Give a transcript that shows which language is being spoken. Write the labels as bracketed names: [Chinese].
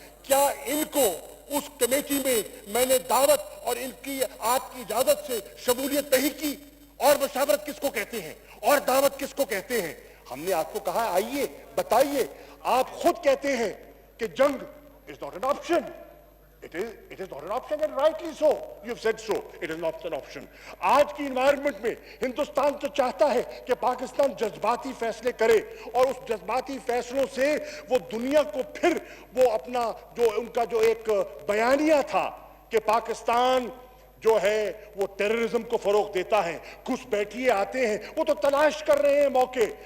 [Urdu] کیا ان کو اس کمیٹی میں نے دعوت اور ان کی آپ کی اجازت سے شمولیت نہیں کی؟ اور مشاورت کس کو کہتے ہیں اور دعوت کس کو کہتے ہیں؟ ہم نے آپ کو کہا آئیے بتائیے. آپ خود کہتے ہیں کہ جنگ [English] is not an option. It is not an option, and rightly so. You've said so. It is not an option. [Urdu] آج کی انوائرمنٹ میں ہندوستان تو چاہتا ہے کہ پاکستان جذباتی فیصلے کرے, اور اس جذباتی فیصلوں سے وہ دنیا کو پھر وہ اپنا جو ان کا جو ایک بیانیہ تھا کہ پاکستان جو ہے وہ ٹیررزم کو فروغ دیتا ہے, گھس بیٹھیے آتے ہیں, وہ تو تلاش کر رہے ہیں موقع.